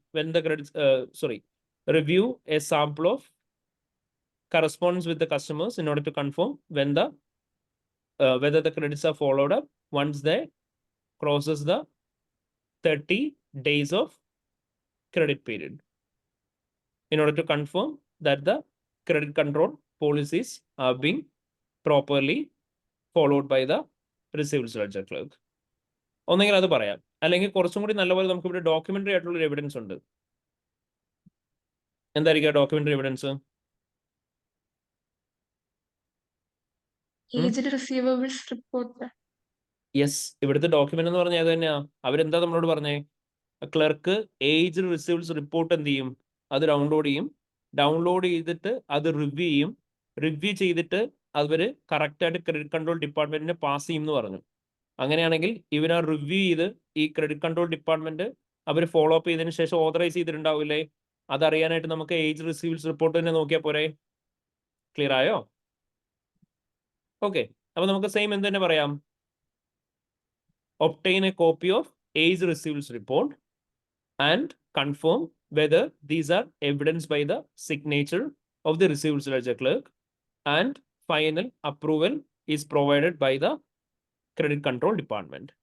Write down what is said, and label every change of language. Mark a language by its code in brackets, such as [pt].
[en] when the credits review a sample of correspondence with the customers in order to confirm when the whether the credits are followed up once they crosses the 30 days of credit period, in order to confirm that the credit control policies are being properly followed by the receivables ledger clerk. [ml] ഒന്നെങ്കിൽ അത് പറയാം, അല്ലെങ്കിൽ കുറച്ചും കൂടി നല്ലപോലെ നമുക്ക് ഇവിടെ documentary ആയിട്ടുള്ള എവിഡൻസ് ഉണ്ട്. എന്തായിരിക്കും documentary evidence? Aged receivables report. Yes, ഇവിടുത്തെ ഡോക്യുമെന്റ് എന്ന് പറഞ്ഞാൽ അത് തന്നെയാ. അവരെന്താ നമ്മളോട് പറഞ്ഞേ? ക്ലർക്ക് ഏജ് റിസീവ്സ് റിപ്പോർട്ട് എന്ത് ചെയ്യും? അത് ഡൗൺലോഡ് ചെയ്യും. ഡൗൺലോഡ് ചെയ്തിട്ട് അത് റിവ്യൂ ചെയ്യും. റിവ്യൂ ചെയ്തിട്ട് അവർ കറക്റ്റായിട്ട് ക്രെഡിറ്റ് കൺട്രോൾ ഡിപ്പാർട്ട്മെന്റിന് പാസ് ചെയ്യും എന്ന് പറഞ്ഞു. അങ്ങനെയാണെങ്കിൽ ഇവർ ആ റിവ്യൂ ചെയ്ത് ഈ ക്രെഡിറ്റ് കൺട്രോൾ ഡിപ്പാർട്ട്മെന്റ് അവർ ഫോളോ അപ്പ് ചെയ്തതിനു ശേഷം ഓതറൈസ് ചെയ്തിട്ടുണ്ടാവില്ലേ? അതറിയാനായിട്ട് നമുക്ക് ഏജ് റിസീവ്സ് റിപ്പോർട്ട് തന്നെ നോക്കിയാൽ പോരെ? ക്ലിയർ ആയോ? ഓക്കെ, അപ്പൊ നമുക്ക് സെയിം എന്ത് തന്നെ പറയാം? [en] obtain a copy of age receivables report and confirm whether these are evidenced by the signature of the receivables ledger clerk and final approval is provided by the credit control department.